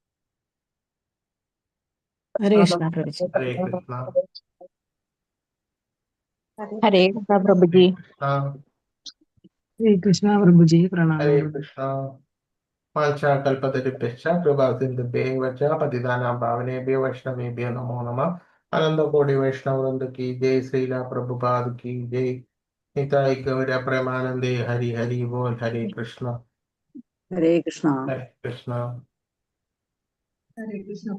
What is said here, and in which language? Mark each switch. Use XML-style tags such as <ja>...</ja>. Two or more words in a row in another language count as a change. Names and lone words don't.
<sa>ഹരേ കൃഷ്ണ പ്രഭുജി. ഹരേ കൃഷ്ണ. ഹരേ കൃഷ്ണ പ്രഭുജി. ഹരേ കൃഷ്ണ പ്രഭുജി. ഹരേ</sa> <ml>പ്രണാമം.</ml> <sa>കൃഷ്ണ. വാഞ്ചാകൽപതരുഭ്യശ്ച കൃപാസിന്ധുഭ്യൈവ ച പതിതാനാം പാവനേഭ്യോ വൈഷ്ണവേഭ്യോ നമോ നമഃ.</sa> <hi>अनन्तकोटि वैष्णववृन्द की जय। श्रील प्रभुपाद की जय.</hi> <bn>নিতাই গৌর প্রেমানন্দে। হরি হরি বোল.</bn> <sa>ഹരേ കൃഷ്ണ. ഹരേ കൃഷ്ണ. ഹരേ കൃഷ്ണ. ഹരേ കൃഷ്ണ.</sa>